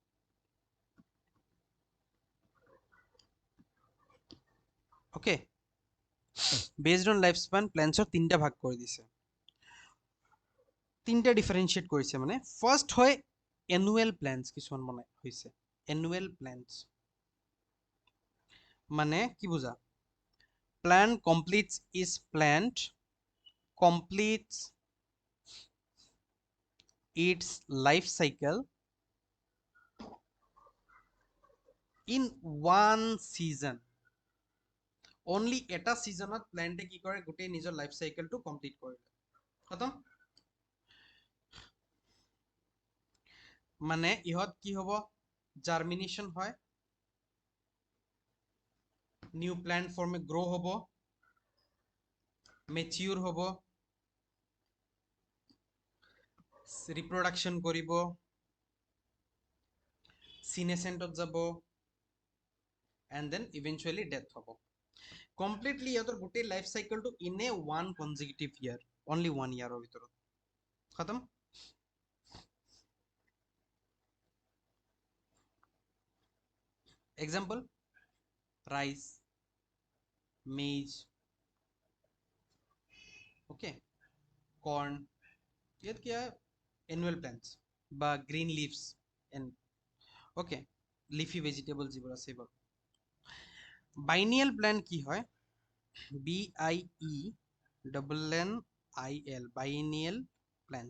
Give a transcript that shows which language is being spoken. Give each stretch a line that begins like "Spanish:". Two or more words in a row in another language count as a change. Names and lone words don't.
Assamese: ওকে,
English: based on life span
Assamese: প্লেন্টছৰ 3টা ভাগ কৰি দিছে। 3টা ডিফাৰেঞ্চিয়েট কৰিছে। মানে ফাৰ্ষ্ট হয়
English: annual plants,
Assamese: কিছুমান বনাই হৈছে
English: annual plants.
Assamese: মানে কি বুজা?
English: Plant completes its life cycle in one season.
Assamese: Only এটা সিজনত প্ল্যান্টে কি কৰে? গোটেই নিজৰ
English: life cycle
Assamese: কমপ্লিট কৰে। খতম। মানে ইহত কি হ'ব? জার্মিনেশন হয়,
English: new plant form grow
Assamese: হ'ব, মেচিউর হ'ব, রিপ্রোডাকশন কৰিব, সিনেসেন্টত যাব,
English: and then eventually death
Assamese: হ'ব। কমপ্লিটলি ইহতৰ গোটেই
English: life cycle in a one consecutive year, only 1 year
Assamese: ভিতৰত। খতম।
English: example rice, maize, okay, corn,
Assamese: ইয়াত কি হয়?
English: annual plants
Assamese: বা
English: green leaves and okay, leafy vegetable
Assamese: যিবোৰ আছে সেইবোৰ।
English: biennial plant
Assamese: কি হয়? BIENNIL,
English: biennial plants.